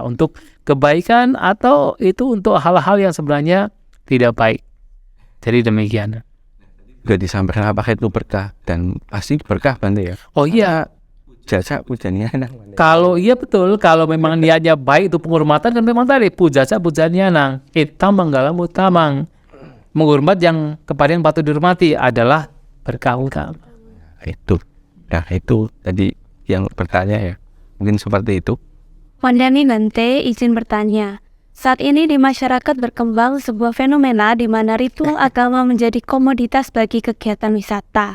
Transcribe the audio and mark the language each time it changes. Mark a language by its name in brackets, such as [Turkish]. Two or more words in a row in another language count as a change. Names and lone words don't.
[Indonesian] Untuk kebaikan atau itu untuk hal-hal yang sebenarnya tidak baik. Jadi demikian. juga disampaikan apakah itu berkah, dan pasti berkah Bante ya. Oh iya, Jasa pujanya enak Bante. kalau iya betul, kalau memang niatnya baik itu penghormatan kan memang tadi puja pujannya [Pali] nang itam manggalam utamang, [Indonesian] menghormat yang kepada yang patut dihormati adalah berkah utama. Itu tadi yang bertanya ya, mungkin seperti itu. Wandani Bante izin bertanya. Saat ini di masyarakat berkembang sebuah fenomena di mana ritual agama menjadi komoditas bagi kegiatan wisata.